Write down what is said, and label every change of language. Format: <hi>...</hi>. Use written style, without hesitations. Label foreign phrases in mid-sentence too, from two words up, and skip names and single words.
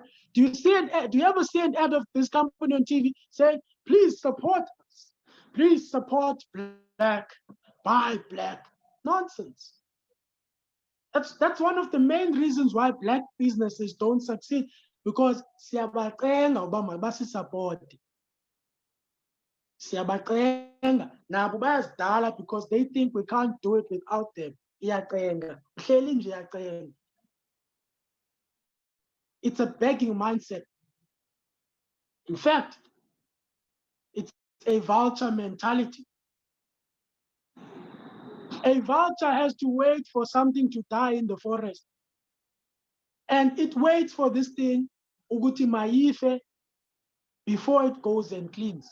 <en>Do you ever see an ad of this company on TV saying, please support us, please support black, buy black? Nonsense. That's one of the main reasons why black businesses don't succeed, because</en> <xh>siyabacenga uba mabasisupport.</xh> <zu>Siyabacenga nabo bayazidala</zu> <en>because they think we can't do it without them.</en> <zu>Iyacenga, uhleli nje iyacenga.</zu> <en>It's a begging mindset. In fact, it's a vulture mentality. A vulture has to wait for something to die in the forest. And it waits for this thing,</en> <zu>ukuthi maife,</zu> <en>before it goes and cleans.</en>